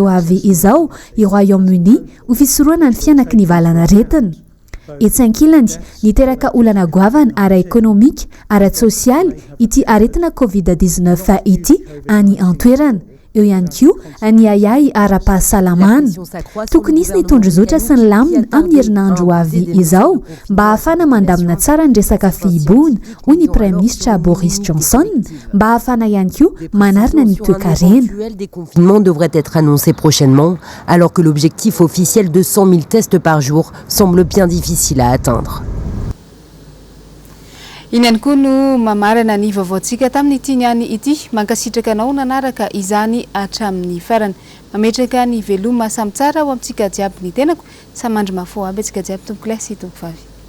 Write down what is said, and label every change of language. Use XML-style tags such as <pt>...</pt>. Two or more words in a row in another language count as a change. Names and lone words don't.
<mg>avy izao i Royaume-Uni ho fisoroana ny fianaka ny valana aretina etsy ankilany niteraka olana goavana ara-ekonomika ara-sosialy ity aretina covid-19 ity any antoerana eo ihany koa ny ayay ara-pahasalamana tokony isy nitondry zotra sy ny lamina amin'ny herinandro avy izao mba ahafana mandamina tsara ny resaka fihiboana hoy ny</mg> <fr>prime ministre</fr> <mg>Boris Johnson mba ahafana ihany koa manarina ny toe-karena.</mg> <fr>Le confinement devrait être annoncé prochainement alors que l'objectif officiel de 100 000 tests par jour semble bien difficile à atteindre.</fr> <mg>Iny ihany koa no mamarana ny vaovaontsika tamin'ity niany ity mankasitraka anao nanaraka izany hatramin'ny farany mametraka ny veloma samy tsara ho amintsika jiaby ny tenako samandry mafo aby antsika jiaby tompoko lay sy tompoko vavy</mg>